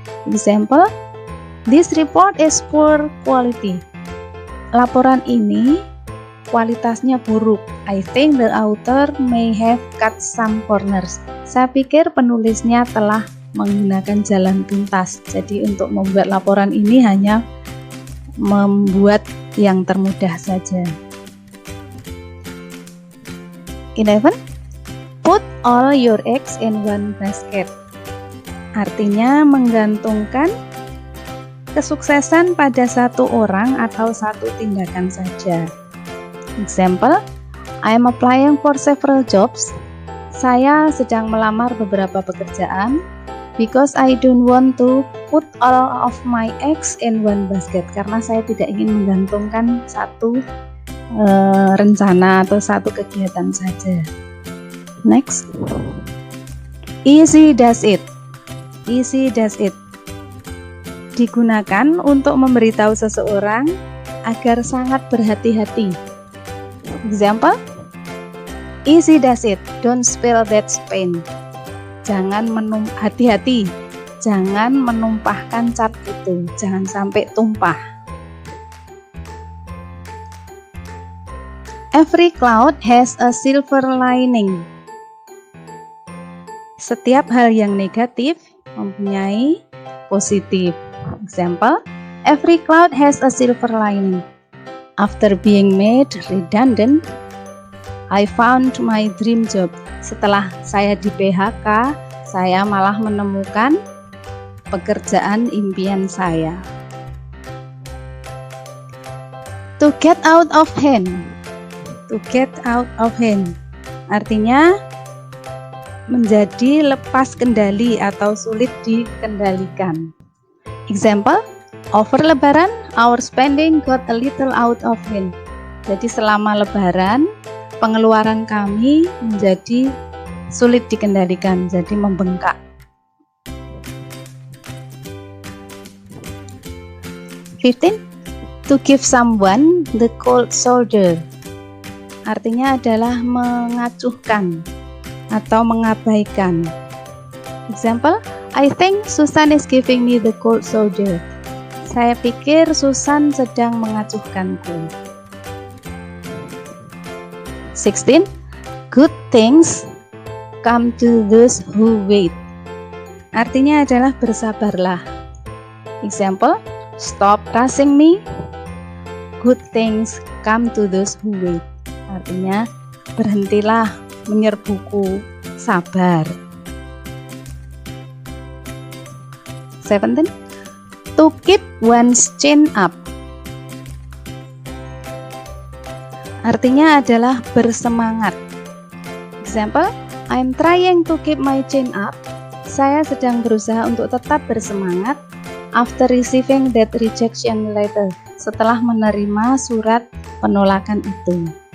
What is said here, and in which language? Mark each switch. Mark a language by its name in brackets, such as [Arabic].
[English] Example, this report is poor quality. [Indonesian] Laporan ini kualitasnya buruk. [English] I think the author may have cut some corners. [Indonesian] Saya pikir penulisnya telah menggunakan jalan pintas. Jadi untuk membuat laporan ini hanya membuat yang termudah saja. [English] 11. Put all your eggs in one basket. [Indonesian] Artinya menggantungkan kesuksesan pada satu orang atau satu tindakan saja. [English] Example, I am applying for several jobs. [Indonesian] Saya sedang melamar beberapa pekerjaan. [English] Because I don't want to put all of my eggs in one basket. [Indonesian] Karena saya tidak ingin menggantungkan satu rencana atau satu kegiatan saja. [English] Next, easy does it. Easy does it [Indonesian] digunakan untuk memberitahu seseorang agar sangat berhati-hati. [English] Example, easy does it, don't spill that paint. [Indonesian] Hati-hati, jangan menumpahkan cat itu, jangan sampai tumpah. [English] Every cloud has a silver lining. [Indonesian] Setiap hal yang negatif mempunyai positif. [English] Example, every cloud has a silver lining. After being made redundant, I found my dream job. [Indonesian] Setelah saya di PHK, saya malah menemukan pekerjaan impian saya. [English] To get out of hand. To get out of hand. [Indonesian] Artinya menjadi lepas kendali atau sulit dikendalikan. [English] Example, over Lebaran, our spending got a little out of hand. [Indonesian] Jadi selama Lebaran, pengeluaran kami menjadi sulit dikendalikan, jadi membengkak. [English] To give someone the cold shoulder. [Indonesian] Artinya adalah mengacuhkan atau mengabaikan. [English] Example, I think Susan is giving me the cold shoulder. [Indonesian] Saya pikir Susan sedang mengacuhkanku. [English] 16. Good things come to those who wait. [Indonesian] Artinya adalah bersabarlah. [English] Example, stop rushing me. Good things come to those who wait. [Indonesian] Artinya berhentilah menyerbuku, sabar. [English] 17. To keep one's chin up. [Indonesian] Artinya adalah bersemangat. [English] Example, I'm trying to keep my chin up. [Indonesian] Saya sedang berusaha untuk tetap bersemangat [English] after receiving that rejection letter. [Indonesian] Setelah menerima surat penolakan itu.